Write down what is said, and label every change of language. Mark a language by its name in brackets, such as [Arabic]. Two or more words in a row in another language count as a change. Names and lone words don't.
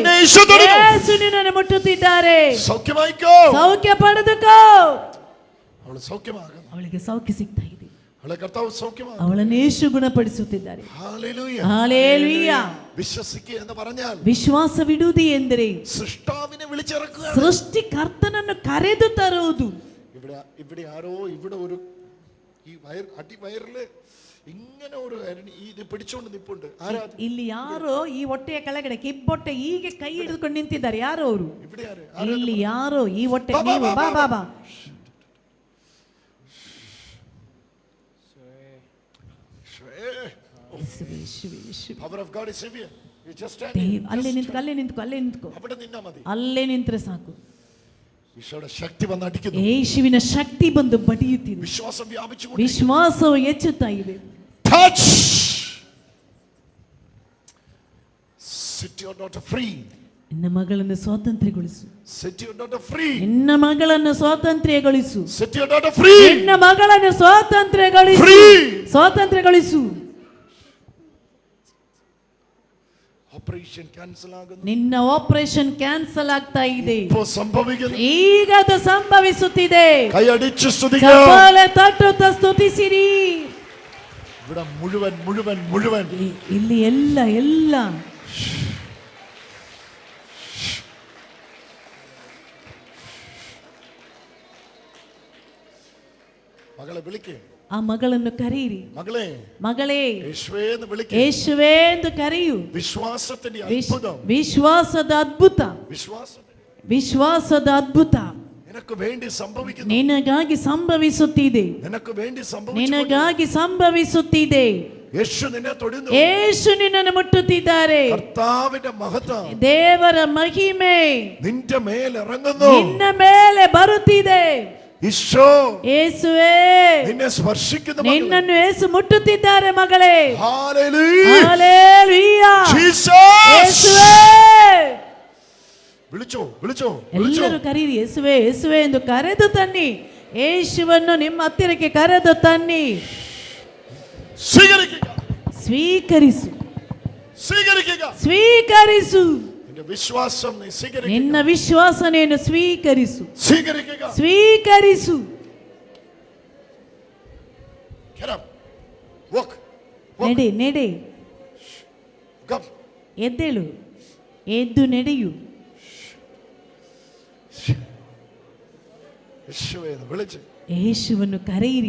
[Kannada] ಯೇಸು ನಿನ್ನನ್ನು ಮುಟ್ಟುತ್ತಿದ್ದಾರೆ. ಸೌಖ್ಯ ಪಡೆದುಕೋ. ಅವಳಿಗೆ ಸೌಖ್ಯ ಸಿಗ್ತಾ ಇದೆ. ಅವಳನ್ನು ಯೇಸು ಗುಣಪಡಿಸುತ್ತಿದ್ದಾರೆ. ಹಲ್ಲೆಲೂಯಾ. ವಿಶ್ವಾಸವಿಡುವುದು ಎಂದರೆ ಸೃಷ್ಟಿಕರ್ತನನ್ನು ಕರೆದು ತರುವುದು. [Malayalam] ഇവിടെ ആരോ ഇവിടെ ഒരു ഈ അടിവയറില് ഇങ്ങനെ ഒരു ഇത് പിടിച്ചോണ്ട് നിപ്പുണ്ട്. [Kannada] ಇಲ್ಲಿ ಯಾರೋ ಈ ಹೊಟ್ಟೆಯ ಕೆಳಗಡೆ ಕಿಬ್ಬೊಟ್ಟೆ ಹೀಗೆ ಕೈ ಹಿಡಿದುಕೊಂಡು ನಿಂತಿದ್ದಾರೆ. ಯಾರೋ ಅವರು ಇಲ್ಲಿ ಯಾರೋ ಈ ಹೊಟ್ಟೆ. ನೀವು ಬಾ ಬಾ ಬಾ. ಅಲ್ಲೇ ನಿಂತ್ಕೊ, ಅಲ್ಲೇ ನಿಂತ್ಕೊ, ಅಲ್ಲೇ ನಿಂತ್ಕೊ. ಅಲ್ಲೇ ನಿಂತ್ರೆ ಸಾಕು. ಯೇಸುವಿನ ಶಕ್ತಿ ಬಂದು ಬಡಿಯುತ್ತಿದೆ. ವಿಶ್ವಾಸವು ಹೆಚ್ಚುತ್ತಾ ಇದೆ. [English] Set your daughter free. [Kannada] ನಿನ್ನ ಮಗಳನ್ನು ಸ್ವಾತಂತ್ರ್ಯಗೊಳಿಸು. [English] Set your daughter free. [Kannada] ನಿನ್ನ ಮಗಳನ್ನು ಸ್ವಾತಂತ್ರ್ಯಗೊಳಿಸು. [English] Set your daughter free. [Kannada] ನಿನ್ನ ಮಗಳನ್ನು ಸ್ವಾತಂತ್ರ್ಯಗೊಳಿಸು. [English] Free. [Kannada] ಸ್ವಾತಂತ್ರ್ಯಗೊಳಿಸು. [English] Operation cancel ಆಗುವುದು. [Kannada] ನಿನ್ನ [English] operation cancel [Kannada] ಆಗ್ತಾ ಇದೆ. [Malayalam] ഇപ്പോൾ സംഭവിക്കുന്നു. [Kannada] ಈಗ ಅದು ಸಂಭವಿಸುತ್ತಿದೆ. [Malayalam] കൈ അടിച്ചു സ്തുതിക്കുക. [Kannada] ಚಪ್ಪಾಳೆ ತಟ್ಟುತ್ತಾ ಸ್ತುತಿಸಿರಿ. [Malayalam] ഇവിടെ മുഴുവൻ മുഴുവൻ മുഴുവൻ [Kannada] ಇಲ್ಲಿ ಎಲ್ಲ [Malayalam] മകളെ വിളിക്ക്. [Kannada] ಆ ಮಗಳನ್ನು ಕರೆಯಿರಿ. [Malayalam] മകളെ [Kannada] ಮಗಳೇ [Malayalam] യേശുവേ എന്ന് വിളിക്ക്. [Kannada] ಯೇಸುವೇ ಎಂದು ಕರೆಯು. [Malayalam] വിശ്വാസത്തിന്റെ അത്ഭുതം. [Kannada] ವಿಶ್ವಾಸದ ಅದ್ಭುತ. ವಿಶ್ವಾಸದ ಅದ್ಭುತ [Malayalam] നിനക്ക് വേണ്ടി സംഭവിക്കുന്നു. [Kannada] ನಿನಗಾಗಿ ಸಂಭವಿಸುತ್ತಿದೆ. [Malayalam] നിനക്ക് വേണ്ടി സംഭവിക്കുന്നു. [Kannada] ನಿನಗಾಗಿ ಸಂಭವಿಸುತ್ತಿದೆ. [Malayalam] യേശു നിന്നെ തൊടുന്നു. [Kannada] ಯೇಸು ನಿನ್ನನ್ನು ಮುಟ್ಟುತ್ತಿದ್ದಾರೆ. [Malayalam] കർത്താവിന്റെ മഹത്വം [Kannada] ದೇವರ ಮಹಿಮೆ [Malayalam] നിന്റെ മേൽ ഇറങ്ങുന്നു. [Kannada] ನಿನ್ನ ಮೇಲೆ ಬರುತ್ತಿದೆ. [Malayalam] ഈശോ [Kannada] ಯೇಸುವೇ [Malayalam] നിന്നെ സ്പർശിക്കുന്നു. [Kannada] ನಿನ್ನನ್ನು ಯೇಸು ಮುಟ್ಟುತ್ತಿದ್ದಾರೆ ಮಗಳೇ. [Malayalam] ഹല്ലേലൂയ. [Kannada] ಹಲ್ಲೆಲೂಯಾ. [Malayalam] ജീസസ്. [Kannada] ಯೇಸುವೇ [Malayalam] വിളിച്ചോ വിളിച്ചോ. [Kannada] ಎಲ್ಲರೂ ಕರೀರಿ. ಯೇಸುವೇ ಯೇಸುವೇ ಎಂದು ಕರೆದು ತನ್ನಿ. ಯೇಸುವನ್ನು ನಿಮ್ಮ ಹತ್ತಿರಕ್ಕೆ ಕರೆದು ತನ್ನಿ. ಸ್ವೀಕರಿಸು. ಸ್ವೀಕರಿಸು. [Malayalam] വിശ്വാസം നീ സ്വീകരിക്കുക. [Kannada] ನಿನ್ನ ವಿಶ್ವಾಸ ನೀನು ಸ್ವೀಕರಿಸು. ಸ್ವೀಕರಿಸು. ನಡೆ. ಎದ್ದೇಳು. ಎದ್ದು ನಡೆಯು. ಯೇಸುವನ್ನು ಕರೆಯಿರಿ.